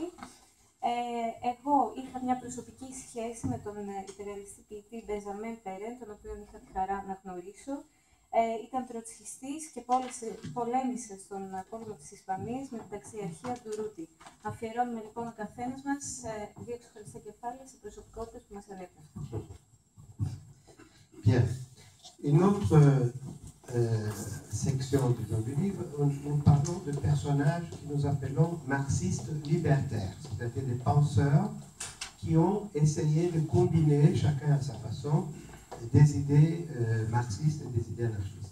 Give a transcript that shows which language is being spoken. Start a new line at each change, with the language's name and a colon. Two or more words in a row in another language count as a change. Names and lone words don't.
Greek: Εγώ είχα μια προσωπική σχέση με τον υπερρεαλιστή ποιητή Μπενζαμέν Περέν, τον οποίο είχα τη χαρά να γνωρίσω. Ήταν τροτσχιστής και πολέμησε στον πόλεμο της Ισπανίας με την ταξιαρχία του Ρούτη. Αφιερώνουμε λοιπόν ο καθένας μας δύο ξεχωριστά κεφάλαια σε προσωπικότητες που μας ανέπνευσαν.
French: Bien. Une autre section du livre, nous parlons de personnages que nous appelons marxistes libertaires, c'est-à-dire des penseurs qui ont essayé de combiner, chacun à sa façon, des idées marxistes et des idées anarchistes.